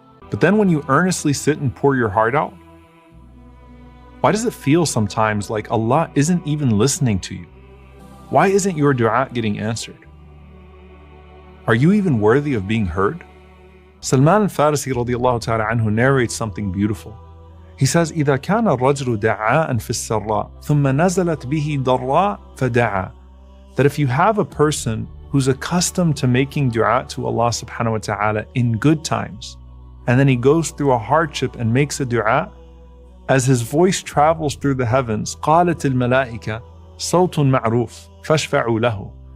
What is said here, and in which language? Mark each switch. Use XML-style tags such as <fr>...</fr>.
<en>But then when you earnestly sit and pour your heart out, why does it feel sometimes like Allah isn't even listening to you? Why isn't your dua getting answered? Are you even worthy of being heard? Salman al-Farisi radiallahu ta'ala anhu narrates something beautiful. He says,</en> <ar>إِذَا كَانَ الرَّجْلُ دَعَاءً فِي السَّرَّاءِ ثُمَّ نَزَلَتْ بِهِ ضَرَّاء فَدَعَى.</ar> <en>That if you have a person who's accustomed to making dua to Allah subhanahu wa ta'ala in good times, and then he goes through a hardship and makes a dua, as his voice travels through the heavens,</en> <ar>قَالَتِ الْمَلَائِكَةِ صَوْتٌ مَعْرُوفٌ فَاشْفَعُوا لَهُ.</ar>